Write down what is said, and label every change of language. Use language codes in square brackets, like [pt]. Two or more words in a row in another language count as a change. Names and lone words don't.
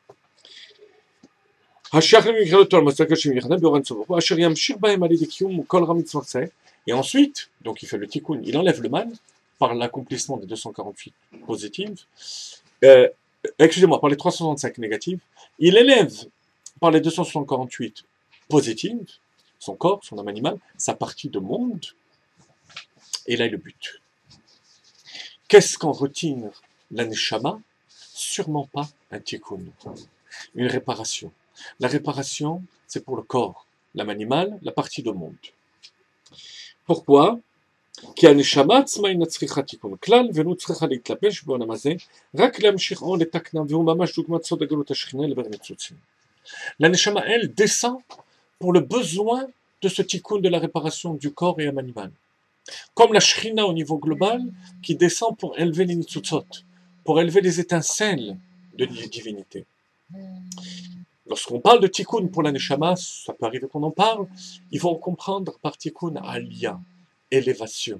[fr] Et ensuite, donc il fait le tikkun, il enlève le mal par l'accomplissement des 248 positives, par les 365 négatives, il élève par les 248 positives son corps, son âme animale, sa partie de monde, et là est le but. Qu'est-ce qu'en retire la Neshama? Sûrement pas un tikkun, une réparation. La réparation, c'est pour le corps, l'âme animale, la partie de monde. Pourquoi? [he] כי הנשמה עצמה אינה צריכה תיקון כלל ולא צריכה להתלבש בעולם הזה רק להמשיך או לתקנם והוא ממש דוגמת סוד הגלות השכינה לבר ניצוצים. [fr] La neshama, elle, descend pour le besoin de ce tikkun de la réparation du corps et âme animale. Comme la shrina au niveau global qui descend pour élever les nitzutzot, pour élever les étincelles de divinité. Lorsqu'on parle de tikkun pour la neshama, ça peut arriver qu'on en parle, il faut comprendre par [he] תיקון עלייה, [fr] élévation.